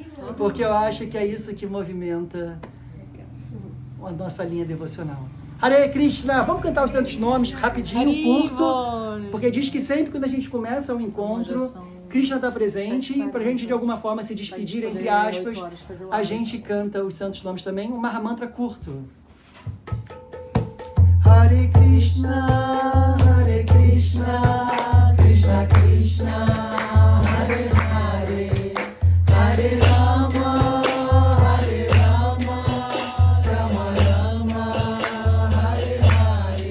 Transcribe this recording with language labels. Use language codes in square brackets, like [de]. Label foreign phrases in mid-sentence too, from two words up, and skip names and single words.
[pt] Porque eu acho que é isso que movimenta a nossa linha devocional. Hare Krishna, vamos cantar os santos nomes rapidinho, curto, porque diz que sempre quando a gente começa um encontro, Krishna está presente e para a gente de alguma forma se despedir, entre aspas, a gente canta os santos nomes também, um Mahamantra curto. Hare Krishna, Krishna Krishna, Hare Hare, Hare Rama, Hare Rama, Rama Rama, Hare Hare.